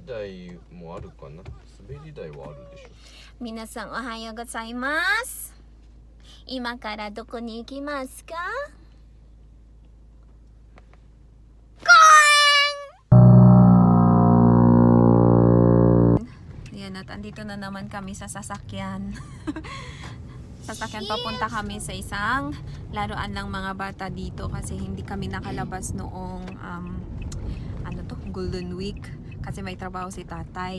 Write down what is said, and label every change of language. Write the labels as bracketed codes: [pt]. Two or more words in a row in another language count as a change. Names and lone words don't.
[ja] 台もあるかな。滑り台はあるでしょ。皆さんおはようございます。今からどこに行きますか？ [tl] Ayan, at andito na naman kami sa sasakyan. Sasakyan, papunta kami sa isang laruan ng mga bata dito kasi hindi kami nakalabas noong Golden Week kasi may trabaho si tatay.